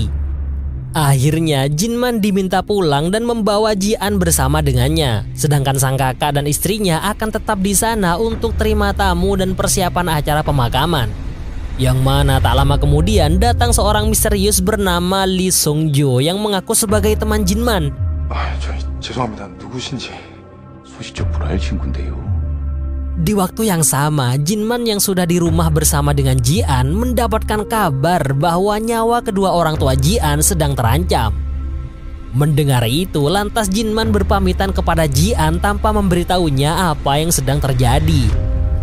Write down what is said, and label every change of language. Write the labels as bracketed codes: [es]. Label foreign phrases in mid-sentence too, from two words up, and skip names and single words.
[id] Akhirnya Jinman diminta pulang dan membawa Jian bersama dengannya. Sedangkan sang kakak dan istrinya akan tetap di sana untuk terima tamu dan persiapan acara pemakaman. Yang mana tak lama kemudian datang seorang misterius bernama Lee Sung Jo yang mengaku sebagai teman Jinman. [ko] 죄송합니다. 누구신지 소식 좀 불알 친구인데요. [id] Di waktu yang sama, Jinman yang sudah di rumah bersama dengan Jian mendapatkan kabar bahwa nyawa kedua orang tua Jian sedang terancam. Mendengar itu, lantas Jinman berpamitan kepada Jian tanpa memberitahunya apa yang sedang terjadi.